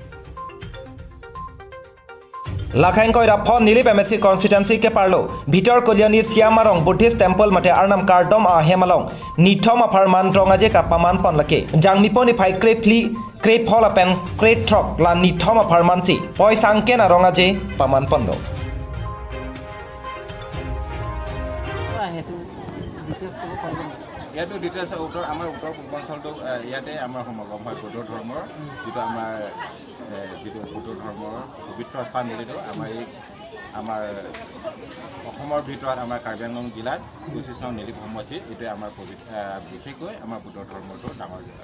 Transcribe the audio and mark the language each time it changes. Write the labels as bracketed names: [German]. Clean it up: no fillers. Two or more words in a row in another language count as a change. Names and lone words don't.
[Karbi] Lakhain koira phon nili MSC constituency ke parlo Bhitor Kolyani Siamarong Buddhist temple mate arnam kardom a hemalong Nithom aparman rongaje kapaman pon lake jangmiponi phai Krep hola pen krep trok la Nithom aparman si poisangken arongaje paman pondo [Assamese] ইয়াতো ডিটেইলছ উত্তৰ আমাৰ উত্তৰ পূৰ্বাঞ্চলটো ইয়াতে আমাৰ সমাগম হয় বৌদ্ধ ধৰ্মৰ যিটো আমাৰ যিটো বৌদ্ধ ধৰ্মৰ পবিত্ৰ স্থান বুলিতো আমাৰ অসমৰ ভিতৰত আমাৰ কাৰ্বি আংলং জিলাত 25 নং নীলিপ সমষ্টি এইটো আমাৰ বিশেষকৈ আমাৰ বৌদ্ধ ধৰ্মটো ডাঙৰ জিলা